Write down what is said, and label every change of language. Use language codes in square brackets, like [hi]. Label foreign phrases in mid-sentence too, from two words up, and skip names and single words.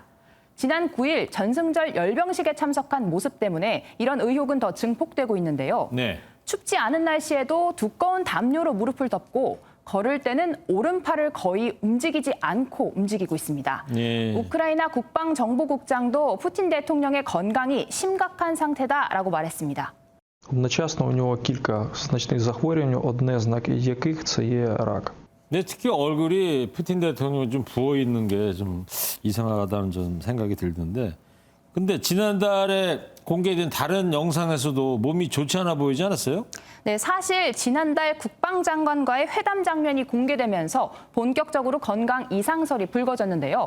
[ko] 지난 9일 전승절 열병식에 참석한 모습 때문에 이런 의혹은 더 증폭되고 있는데요. 네. 춥지 않은 날씨에도 두꺼운 담요로 무릎을 덮고 걸을 때는 오른팔을 거의 움직이지 않고 움직이고 있습니다. 예. 우크라이나 국방정보국장도 푸틴 대통령의 건강이 심각한 상태다라고 말했습니다. [uk] Одночасно у нього кілька значних захворювань, одне з яких це є рак. [ko] 네, 특히 얼굴이 푸틴 대통령이 좀 부어 있는 게 좀 이상하다는 좀 생각이 들던데. 근데 지난달에 공개된 다른 영상에서도 몸이 좋지 않아 보이지 않았어요? 네, 사실 지난달 국방장관과의 회담 장면이 공개되면서 본격적으로 건강 이상설이 불거졌는데요.